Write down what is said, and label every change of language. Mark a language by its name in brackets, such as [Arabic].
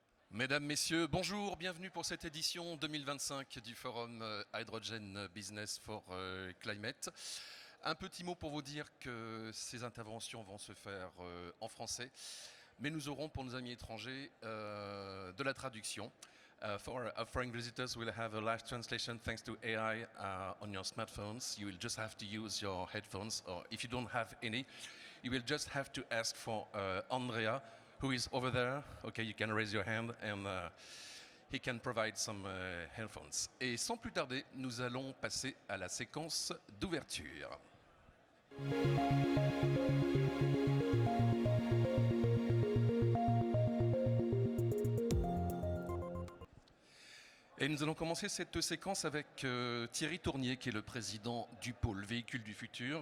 [French] Mesdames, Messieurs, bonjour, bienvenue pour cette édition 2025 du Forum Hydrogen Business for Climate. Un petit mot pour vous dire que ces interventions vont se faire en français, mais nous aurons pour nos amis étrangers de la traduction. [English] For our foreign visitors, we'll have a live translation thanks to AI on your smartphones. You will just have to use your headphones, or if you don't have any, you will just have to ask for Andrea, who is over there. Okay, you can raise your hand and he can provide some headphones. [French] Et sans plus tarder, nous allons passer à la séquence d'ouverture. Et nous allons commencer cette séquence avec Thierry Tournier, qui est le président du pôle Véhicules du Futur.